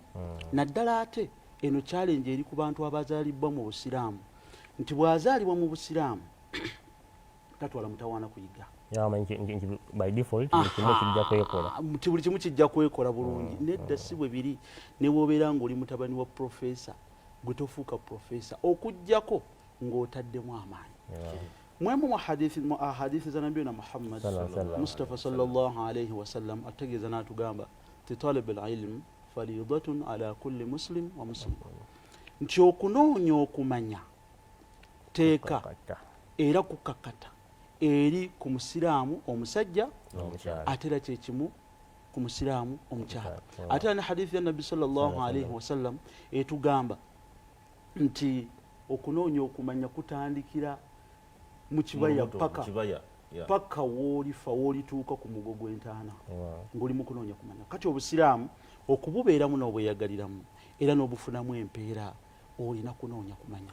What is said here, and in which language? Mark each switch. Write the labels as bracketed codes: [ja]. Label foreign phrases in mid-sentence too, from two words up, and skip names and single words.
[lg] Naddala ate eno challenge eri ku bantu abazaalibwa mu Busiraamu, nti bw'azaalibwa mu Busiraamu tatwala mutawaana kuyiga. [en] By default [lg] buli kimu kijja kwekola bulungi. Nedda si bwe biri. Ne bw'obeera ng'oli mutabani wa profesa, gwe tofuuka profesa okuggyako ng'otaddemu amaanyi. Mwemu mu hadithi za Nabiyuna Muhammad Mustafa [ar] صلى الله عليه وسلم [lg] ategeeza n'atugamba ti [ar] طلب العلم فريضة على كل مسلم و مسلم, [lg] nti okunoonya okumanya teeka era kukakata eri ku musiraamu omusajja ate era kyekimu ku musiraamu omukyala. Ate era ne hadithi ya Nabbi [ar] صلى الله عليه وسلم [lg] etugamba nti okunoonya okumanya kutandikira mu kibaya paka woolifa woolituuka ku mugo gw'entaana ng'oli mu kunoonya kumanya. Kati Obusiraamu okububeeramu n'obweyagaliramu era n'obufunamu empeera olina kunoonya kumanya.